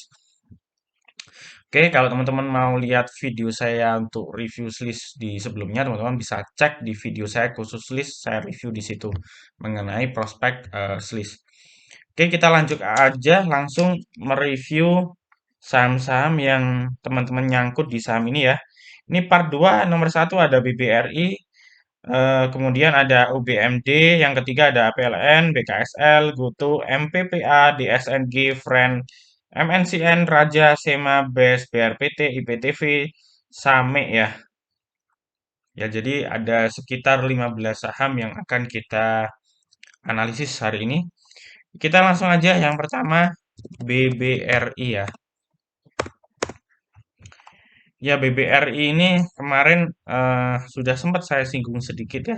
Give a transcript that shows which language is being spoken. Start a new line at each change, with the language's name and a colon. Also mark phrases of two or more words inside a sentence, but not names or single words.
Indonesian: Oke, kalau teman-teman mau lihat video saya untuk review Swiss di sebelumnya, teman-teman bisa cek di video saya khusus Swiss, saya review di situ mengenai prospek Swiss. Oke, kita lanjut aja langsung mereview saham-saham yang teman-teman nyangkut di saham ini ya. Ini part 2, nomor satu ada BBRI, kemudian ada UBMD, yang ketiga ada PLN, BKSL, GoTo, MPPA, DSNG, Friend, MNCN, Raja, Sema, BES, BRPT, IPTV, Same ya. Ya, jadi ada sekitar 15 saham yang akan kita analisis hari ini. Kita langsung aja yang pertama BBRI ya. Ya, BBRI ini kemarin sudah sempat saya singgung sedikit ya.